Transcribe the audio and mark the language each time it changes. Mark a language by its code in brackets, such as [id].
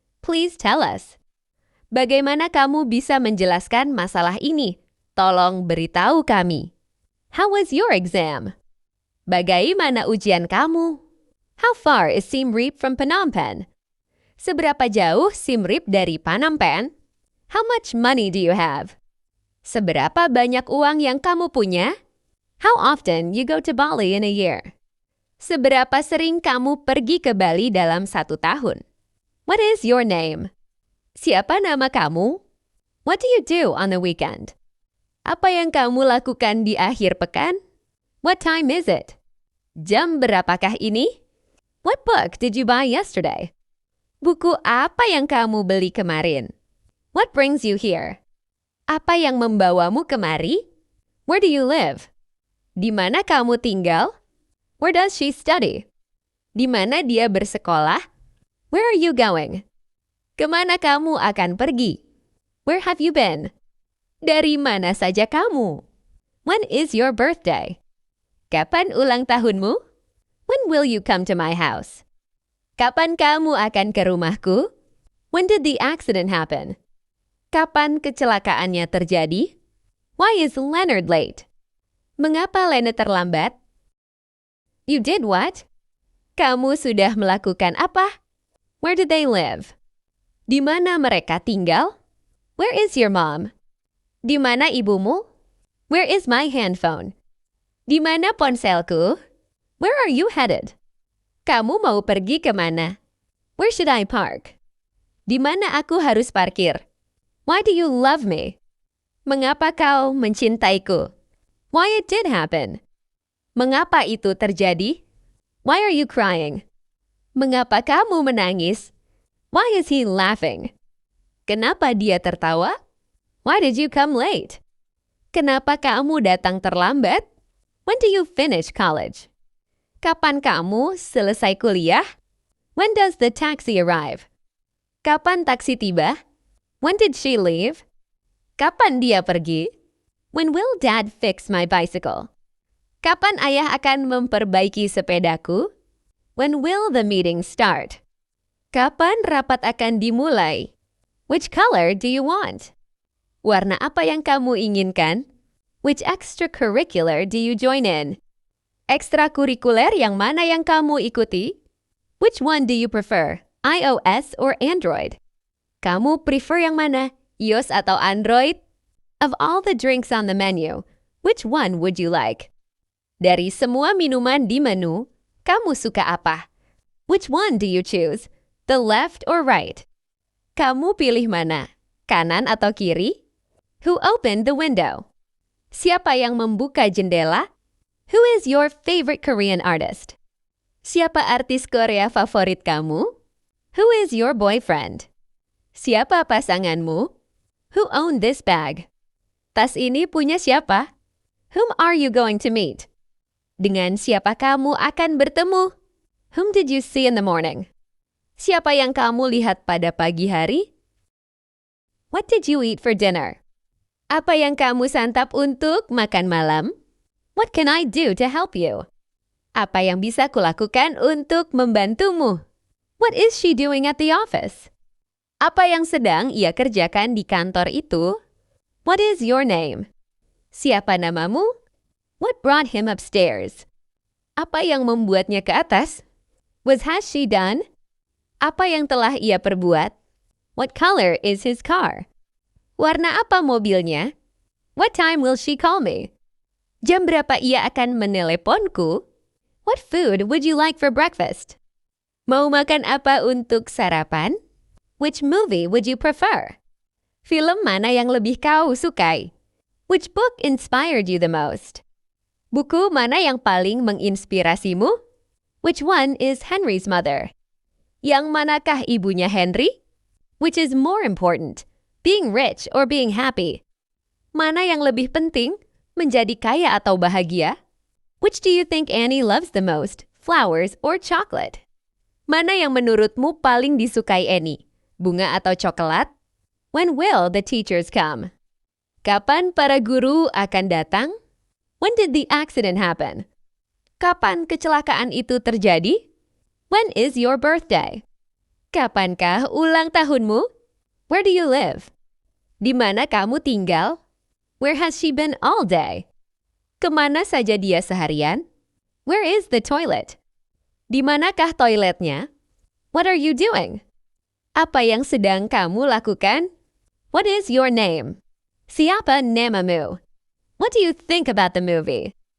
[en] Please tell us. [id] Bagaimana kamu bisa menjelaskan masalah ini? Tolong beritahu kami. [en] How was your exam? [id] Bagaimana ujian kamu? [en] How far is Siem Reap from Phnom Penh? [id] Seberapa jauh Siem Reap dari Phnom Penh? [en] How much money do you have? [id] Seberapa banyak uang yang kamu punya? [en] How often you go to Bali in a year? [id] Seberapa sering kamu pergi ke Bali dalam 1 tahun? [en] What is your name? [id] Siapa nama kamu? [en] What do you do on the weekend? [id] Apa yang kamu lakukan di akhir pekan? [en] What time is it? [id] Jam berapakah ini? [en] What book did you buy yesterday? [id] Buku apa yang kamu beli kemarin? [en] What brings you here? [id] Apa yang membawamu kemari? [en] Where do you live? [id] Di mana kamu tinggal? [en] Where does she study? [id] Di mana dia bersekolah? [en] Where are you going? [id] Kemana kamu akan pergi? [en] Where have you been? [id] Dari mana saja kamu? [en] When is your birthday? [id] Kapan ulang tahunmu? [en] When will you come to my house? [id] Kapan kamu akan ke rumahku? [en] When did the accident happen? [id] Kapan kecelakaannya terjadi? [en] Why is Leonard late? [id] Mengapa Lena terlambat? [en] You did what? [id] Kamu sudah melakukan apa? [en] Where did they live? [id] Di mana mereka tinggal? [en] Where is your mom? [id] Di mana ibumu? [en] Where is my handphone? [id] Di mana ponselku? [en] Where are you headed? [id] Kamu mau pergi ke mana? [en] Where should I park? [id] Di mana aku harus parkir? [en] Why do you love me? [id] Mengapa kau mencintaiku? [en] Why it did happen? [id] Mengapa itu terjadi? [en] Why are you crying? [id] Mengapa kamu menangis? [en] Why is he laughing? [id] Kenapa dia tertawa? [en] Why did you come late? [id] Kenapa kamu datang terlambat? [en] When do you finish college? [id] Kapan kamu selesai kuliah? [en] When does the taxi arrive? [id] Kapan taksi tiba? [en] When did she leave? [id] Kapan dia pergi? [en] When will Dad fix my bicycle? [id] Kapan ayah akan memperbaiki sepedaku? [en] When will the meeting start? [id] Kapan rapat akan dimulai? [en] Which color do you want? [id] Warna apa yang kamu inginkan? [en] Which extracurricular do you join in? [id] Ekstrakurikuler yang mana yang kamu ikuti? [en] Which one do you prefer, iOS or Android? [id] Kamu prefer yang mana, iOS atau Android? [en] Of all the drinks on the menu, which one would you like? [id] Dari semua minuman di menu, kamu suka apa? [en] Which one do you choose, the left or right? [id] Kamu pilih mana, kanan atau kiri? [en] Who opened the window? [id] Siapa yang membuka jendela? [en] Who is your favorite Korean artist? [id] Siapa artis Korea favorit kamu? [en] Who is your boyfriend? [id] Siapa pasanganmu? [en] Who owned this bag? [id] Tas ini punya siapa? [en] Whom are you going to meet? [id] Dengan siapa kamu akan bertemu? [en] Whom did you see in the morning? [id] Siapa yang kamu lihat pada pagi hari? [en] What did you eat for dinner? [id] Apa yang kamu santap untuk makan malam? [en] What can I do to help you? [id] Apa yang bisa kulakukan untuk membantumu? [en] What is she doing at the office? [id] Apa yang sedang ia kerjakan di kantor itu? [en] What is your name? [id] Siapa namamu? [en] What brought him upstairs? [id] Apa yang membuatnya ke atas? [en] Has she done? [id] Apa yang telah ia perbuat? [en] What color is his car? [id] Warna apa mobilnya? [en] What time will she call me? [id] Jam berapa ia akan meneleponku? [en] What food would you like for breakfast? [id] Mau makan apa untuk sarapan? [en] Which movie would you prefer? [id] Film mana yang lebih kau sukai? [en] Which book inspired you the most? [id] Buku mana yang paling menginspirasimu? [en] Which one is Henry's mother? [id] Yang manakah ibunya Henry? [en] Which is more important, being rich or being happy? [id] Mana yang lebih penting, menjadi kaya atau bahagia? [en] Which do you think Annie loves the most, flowers or chocolate? [id] Mana yang menurutmu paling disukai Annie, bunga atau coklat? [en] When will the teachers come? [id] Kapan para guru akan datang? [en] When did the accident happen? [id] Kapan kecelakaan itu terjadi? [en] When is your birthday? [id] Kapankah ulang tahunmu? [en] Where do you live? [id] Di mana kamu tinggal? [en] Where has she been all day? [id] Kemana saja dia seharian? [en] Where is the toilet? [id] Di manakah toiletnya? [en] What are you doing? [id] Apa yang sedang kamu lakukan? [en] What is your name? [id] Siapa namamu? [en] What do you think about the movie?